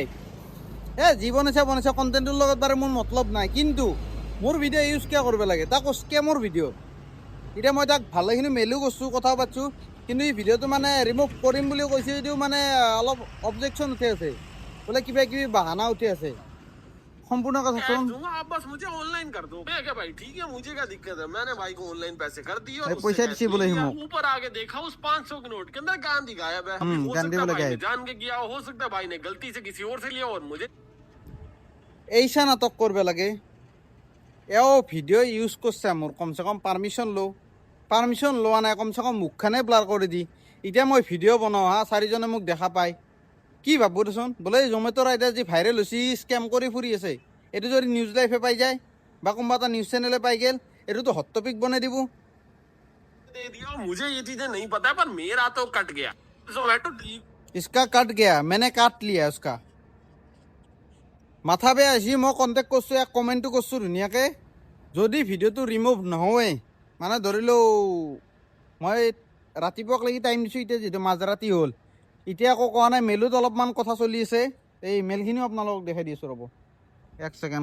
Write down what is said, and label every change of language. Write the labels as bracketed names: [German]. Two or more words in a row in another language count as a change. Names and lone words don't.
[Assamese] যি বনাইছে কণ্টেণ্টৰ লগত বাৰু মোৰ মতলব নাই, কিন্তু মোৰ ভিডিঅ' ইউজ কিয় কৰিব লাগে, তাকো স্কেমৰ ভিডিঅ'। এতিয়া মই তাক ভালেখিনি মেইলো কৰিছোঁ, কথা পাতিছোঁ, কিন্তু এই ভিডিঅ'টো মানে ৰিমুভ কৰিম বুলি কৈছে যদিও মানে অলপ অবজেকশ্যন উঠি আছে, বোলে কিবা কিবি বাহানা উঠি আছে। সম্পূৰ্ণ কথা শুন। [Hindi] आप बस मुझे ऑनलाइन कर दो। मैं क्या भाई ठीक है, मुझे क्या दिक्कत है। मैंने भाई को ऑनलाइन पैसे कर दिए और पैसा उससे बोले ऊपर आगे देखा उस 500 के नोट के अंदर गांधी गायब है। अभी हो सकता है भाई ने जान के किया, हो सकता है भाई ने गलती से किसी और से लिया और मुझे [Assamese] এইচা নাটক কৰিব লাগে। এও ভিডিঅ' ইউজ কৰিছে মোৰ, কমচে কম পাৰ্মিশ্যন লোৱা নাই, কমচে কম মুখখনে ব্লাৰ কৰি দি। এতিয়া মই ভিডিঅ' বনাওঁ হা, 4জনে মোক দেখা পায়, কি ভাবো দেচোন, বোলে জমেট'ৰ আইডিয়া যি ভাইৰেল হৈছে স্কেম কৰি ফুৰি আছে, এইটো যদি নিউজ লাইফে পাই যায় বা কোনোবা এটা নিউজ চেনেলে পাই গ'ল, এইটোতো [English] hot topic [Assamese] বনাই দিব। [Hindi] दे दिया। मुझे ये चीजें नहीं पता है, पर मेरा तो कट गया जोमेटो। इसका कट गया, मैंने काट लिया उसका। [Assamese] মাথা বেয়া হৈছে। মই কণ্টেক্ট কৰিছোঁ, এক কমেণ্টটো কৰিছোঁ ধুনীয়াকৈ, যদি ভিডিঅ'টো ৰিমুভ নহয়ে, মানে ধৰি লওঁ মই ৰাতিপুৱাক লাগি টাইম দিছোঁ, এতিয়া যিহেতু মাজৰাতি হ'ল, এতিয়া আকৌ কোৱা নাই। মেইলত অলপমান কথা চলি আছে, এই মেইলখিনিও আপোনালোকক দেখাই দি আছোঁ, ৰ'ব এক ছেকেণ্ড।